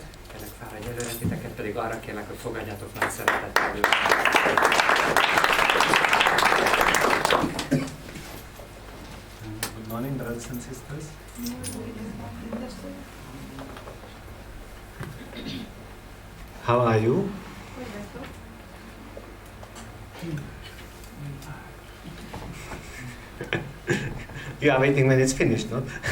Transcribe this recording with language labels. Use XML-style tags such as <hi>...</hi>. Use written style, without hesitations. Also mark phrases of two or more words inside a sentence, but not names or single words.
<hu>Kérlek, fáradj előre, titeket pedig arra kérlek, hogy fogadjátok nagy szeretettel.</hu> <en>Good morning, brothers and sisters. How are you? You are waiting when it's finished, no?</en>